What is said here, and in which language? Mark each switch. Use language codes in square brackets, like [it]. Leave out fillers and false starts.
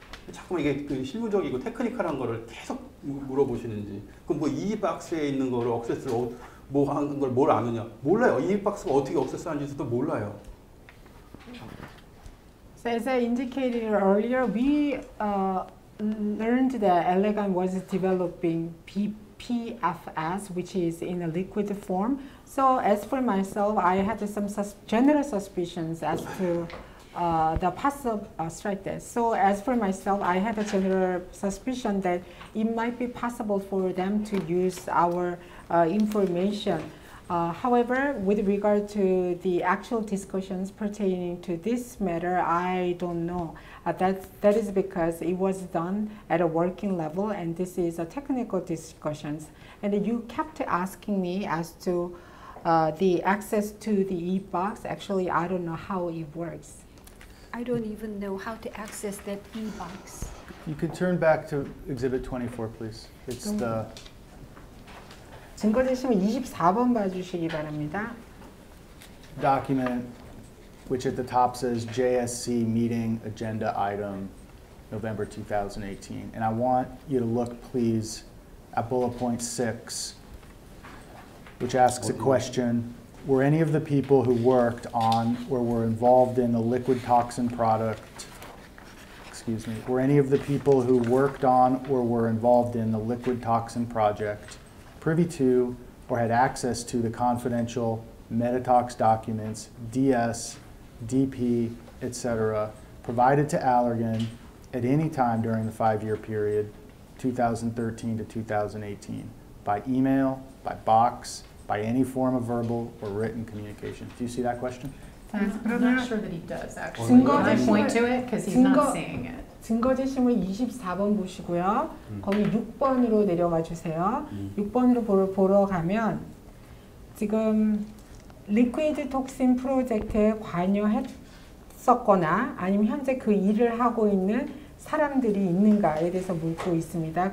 [ko] 자꾸만 이게 그 실무적이고 테크니컬한 거를 계속 물어보시는지 그럼 뭐 이 박스에 있는 거를 억세스 뭐 하는 걸 뭘 아느냐 몰라요. 이 박스가 어떻게 억세스하는지도 몰라요. [en] So as I indicated earlier, we learned that Allergan was developing PFS, which is in a liquid form. So as for myself, I had some general suspicions as to the possible strike test. So as for myself, I had a general suspicion that it might be possible for them to use our information. However, with regard to the actual discussions pertaining to this matter, I don't know. That is because it was done at a working level, and this is a technical discussions. And you kept asking me as to the access to the e-box. Actually, I don't know how it works. I don't even know how to access that e-box. You could turn back to Exhibit 24, please. It's the [ko] 증거 제시문 24번 봐주시기 바랍니다. [en] document which at the top says JSC meeting agenda item November 2018. And I want you to look, please, at bullet point 6, which asks a question. Were any of the people who worked on or were involved in the liquid toxin product, were any of the people who worked on or were involved in the liquid toxin project privy to or had access to the confidential Meditox documents DS, DP, etc., provided to Allergan at any time during the 5-year period, 2013 to 2018, by email, by box, by any form of verbal or written communication. Do you see that question? I'm not sure that he does actually. [ko] 증거 [en] Can I [ko] 제시물- [en] point to it? Because he's [ko] 증거- [en] not seeing it. [ko] 증거 제시물 24번 보시고요. 거기 6번으로 내려와 주세요. 6번으로 보러 가면 지금 리퀴드 톡신 프로젝트에 관여했었거나 아니면 현재 그 일을 하고 있는 사람들이 있는가에 대해서 묻고 있습니다.